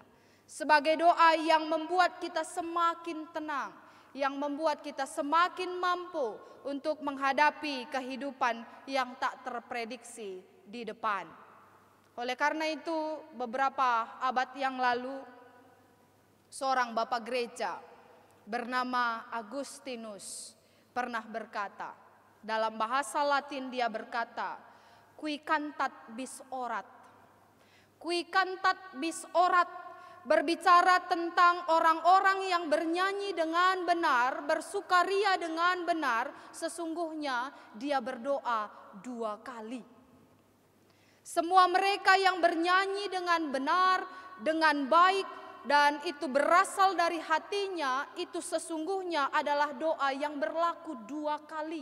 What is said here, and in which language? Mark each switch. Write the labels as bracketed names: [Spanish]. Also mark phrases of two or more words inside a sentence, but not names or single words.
[Indonesian] Sebagai doa yang membuat kita semakin tenang, yang membuat kita semakin mampu untuk menghadapi kehidupan yang tak terprediksi di depan. Oleh karena itu, beberapa abad yang lalu, seorang bapak gereja bernama Agustinus pernah berkata, dalam bahasa Latin dia berkata, [Latin] "Qui cantat bis orat." Qui cantat bis orat [Indonesian] berbicara tentang orang-orang yang bernyanyi dengan benar, bersukaria dengan benar, sesungguhnya dia berdoa 2 kali. Semua mereka yang bernyanyi dengan benar, dengan baik, dan itu berasal dari hatinya, itu sesungguhnya adalah doa yang berlaku 2 kali.